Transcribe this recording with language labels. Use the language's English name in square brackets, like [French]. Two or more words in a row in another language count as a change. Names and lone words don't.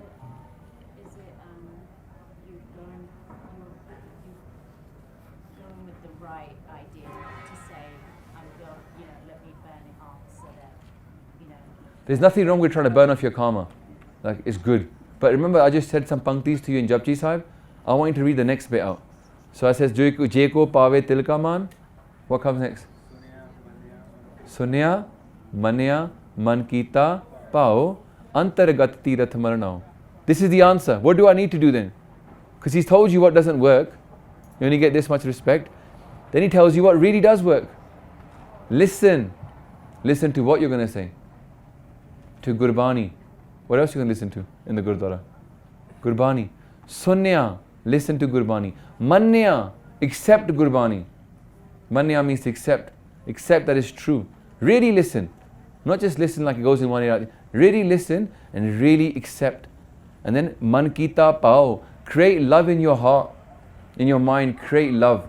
[English] Is it you going with the right idea to say, I'm going, let me burn it off so that, There's nothing wrong with trying to burn off your karma. Like, it's good. But remember, I just said some panktis to you in Japji Sahib. I want you to read the next bit out. So I says, [Punjabi] ਜੇ ਕੋ ਪਾਵੈ ਤਿਲ ਕਾ ਮਾਨੁ. [English] What comes next? Sunya, [Punjabi] ਮੰਨਿਆ ਮਨਿ ਕੀਤਾ ਭਾਉ ਅੰਤਰਗਤਿ ਤੀਰਥਿ Holy. [English] This is the answer. What do I need to do then? Because he's told you what doesn't work. You only get this much respect. Then he tells you what really does work. Listen. Listen to what you're going to say. To Gurbani. What else you can listen to in the Gurdwara? Gurbani. Sunya. Listen to Gurbani. Manya. Accept Gurbani. Manya means to accept. Accept that is true. Really listen. Not just listen like it goes in one ear. Really listen and really accept. And then [Punjabi] ਮਨਿ ਕੀਤਾ ਭਾਉ. [English] Create love in your heart. In your mind, create love.